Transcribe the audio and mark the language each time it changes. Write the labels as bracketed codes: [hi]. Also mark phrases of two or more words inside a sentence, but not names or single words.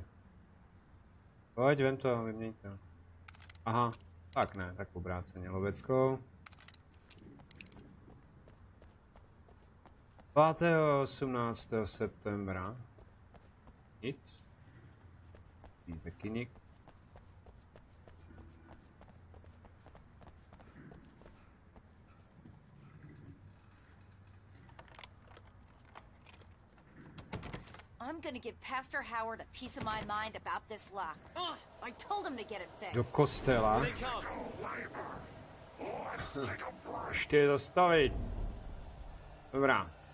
[cs] Pojď, vem to, vyměň to. Aha, tak ne, tak obráceně loveckou. 5. 18. septembra. Nic. Taky nic. [en] I'm gonna give Pastor Howard a piece of my mind about this lock. I told him to get it fixed. [cs] Do kostela. Ještě je zastavit. Dobrá.